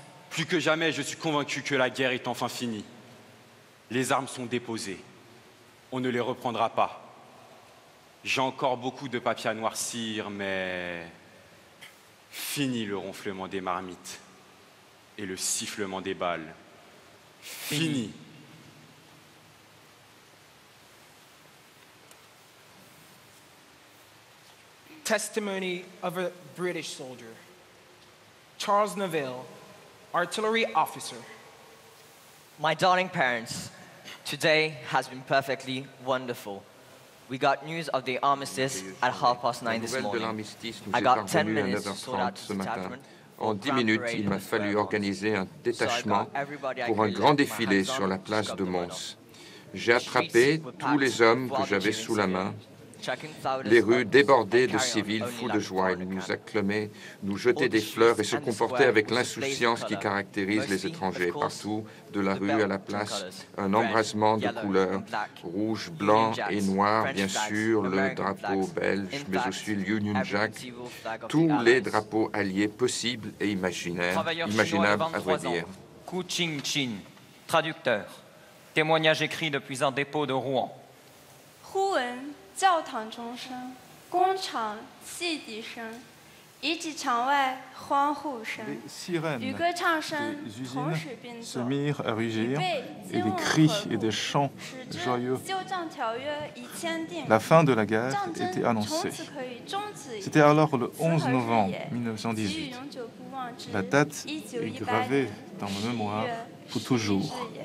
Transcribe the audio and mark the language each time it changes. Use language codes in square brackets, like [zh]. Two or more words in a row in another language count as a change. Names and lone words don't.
[fr] Plus que jamais, je suis convaincu que la guerre est enfin finie. Les armes sont déposées. On ne les reprendra pas. J'ai encore beaucoup de papier à noircir, mais... Fini le ronflement des marmites et le sifflement des balles. Fini. [en] Testimony of a British soldier. Charles Neville, artillery officer. My darling parents, today has been perfectly wonderful. We got news of the armistice at 9:30 this morning. I got 10 minutes to sort out the detachment. [fr] En 10 minutes, il m'a fallu organiser un détachement pour un grand défilé sur la place de Mons. J'ai attrapé tous les hommes que j'avais sous la main. Les rues débordaient de civils fous de joie. Ils nous acclamaient, nous jetaient des fleurs et se comportaient avec l'insouciance qui caractérise les étrangers. Partout, de la rue à la place, un embrasement de couleurs, rouge, blanc et noir, bien sûr, le drapeau belge, mais aussi l'Union Jack, tous les drapeaux alliés possibles et imaginables, à vrai dire. Ku Ching Chin, traducteur. Témoignage écrit depuis un dépôt de Rouen. [zh] 教堂钟声、工厂汽笛声，遗迹场外欢呼声，与歌唱声同时并作， [fr] mirent à rugir, et des cris et des chants joyeux. La fin de la guerre était annoncée. C'était alors le 11 novembre 1918. La date est gravée dans ma mémoire pour toujours.